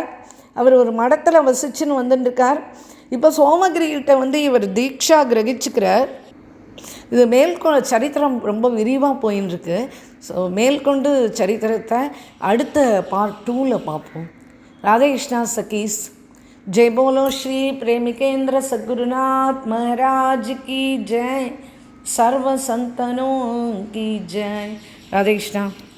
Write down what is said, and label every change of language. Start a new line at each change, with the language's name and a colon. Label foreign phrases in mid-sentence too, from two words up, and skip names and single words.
Tamil: அவர் ஒரு மடத்தில் வசிச்சுன்னு வந்துட்டுருக்கார். இப்போ சோமகிரிகிட்ட இவர் தீக்ஷா கிரகிச்சுக்கிறார். இது மேற்கொண்டு சரித்திரம் ரொம்ப விரிவாக போயின்னு. ஸோ மேற்கொண்டு சரித்திரத்தை அடுத்த பார்ட் 2ல் பார்ப்போம். ராதேகிருஷ்ணா சகீஸ்
Hindi: जय बोलो श्री प्रेमिकेंद्र सद्गुरुनाथ महाराज की जय. सर्व संतनों की जय। राधे कृष्णा।